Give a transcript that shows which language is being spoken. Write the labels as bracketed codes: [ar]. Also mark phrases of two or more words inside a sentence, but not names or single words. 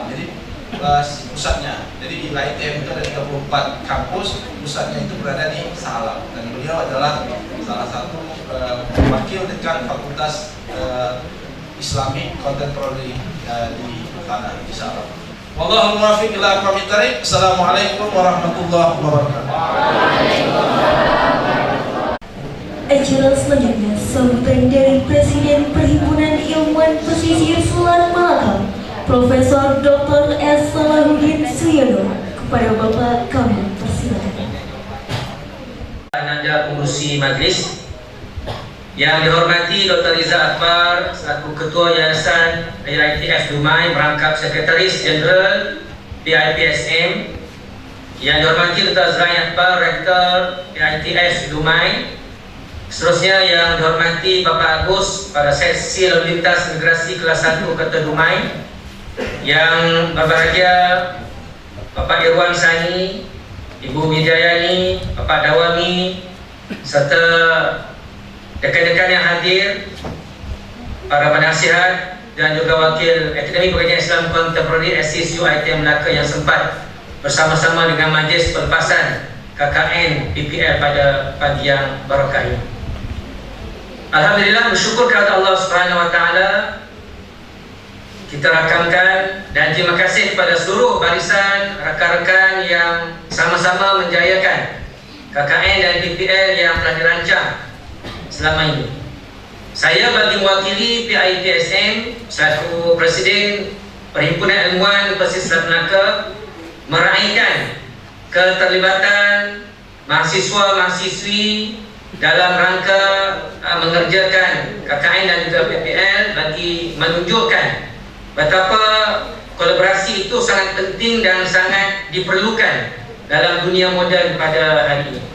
[id] Jadi pusatnya. Jadi di ITM itu ada 34 kampus, pusatnya itu berada di Shah Alam, dan beliau adalah salah satu wakil dekan Fakultas Islamic Contemporary di sana di Shah Alam. [ar] والله الموفق إلى أقوم الطريق. السلام عليكم ورحمة الله وبركاته. [id] Acara selanjutnya sambutan dari Presiden Perhimpunan Ilmuwan Pesisir Selat Malaka, Profesor Dr. S. Salahuddin Suyono. Kepada Bapak kami persilakan. [ms] Anda pengurusi majlis yang dihormati Dr. Riza Akbar selaku Ketua Yayasan IITF Dumai merangkap Sekretaris Jeneral PIPSM, yang dihormati Dr. Azrai Akbar Rektor IITF Dumai, seterusnya yang dihormati Bapak Agus pada sesi lalu lintas migrasi kelas 1 Kota Dumai, yang berbahagia Bapak Irwan Sani, Ibu Widayani, Bapak Dawami, serta rekan-rekan yang hadir, para penasihat dan juga wakil Akademi Pengajian Islam Contemporary SISU ITM Melaka yang sempat bersama-sama dengan majlis pelepasan KKN PPL pada pagi yang barakah ini. Alhamdulillah, bersyukur kepada Allah [ar] سبحانه وتعالى, [ms] kita rakamkan, dan terima kasih kepada seluruh barisan rakan-rakan yang sama-sama menjayakan KKN dan PPL yang telah dirancang selama ini. Saya bagi mewakili PIPSM selaku Presiden Perhimpunan Ilmuwan Pesisir Selat Melaka meraihkan keterlibatan mahasiswa-mahasiswi dalam rangka mengerjakan KKN dan juga PPL bagi menunjukkan betapa kolaborasi itu sangat penting dan sangat diperlukan dalam dunia moden pada hari ini.